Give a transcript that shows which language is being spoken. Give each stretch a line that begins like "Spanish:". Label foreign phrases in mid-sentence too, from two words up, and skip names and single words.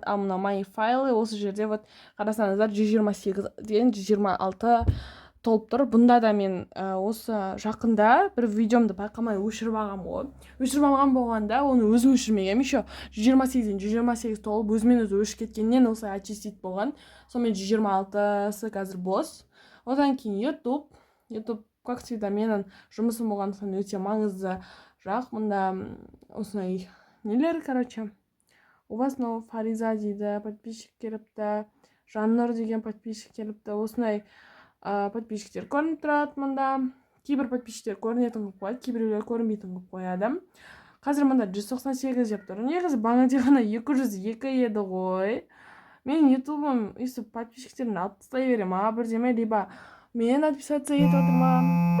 Kazakh: Ал мына мои файлы, осы жерде вот қарасаңыздар 128 деген 126 толып тұр. Бұнда да мен осы жақында бір видеомды байқамай өшіріп алғам ғой. Өшіріп алған болғанда, оны өзім өшірмегем. Еще 128-ден 128 толып, өзімен өзі өшіп кеткеннен осылай очистить болған. Сонымен 126-сы қазір бос. Одан кейін YouTube
Russian: как всегда
Kazakh: менің жұмысым болғандықтан өте маңызды жақ. Мында осындай нелер, короче.
Russian: У вас
Kazakh: мынау Фариза дейді, подписчик келіпті. Жаннұр деген подписчик келіпті. Осындай подписчиктер көрініп тұрады мында. Кейбір подписчиктер көрінетін қылып қояды, кейбіреулер көрінбейтін қылып қояды. Қазір мында 198 деп тұр. Негізі бағана ғана 202 еді ғой. Мен ютубым өйстіп подписчиктерін алып тастай берем, бірдеме, либо мен отписаться етіп отырмын.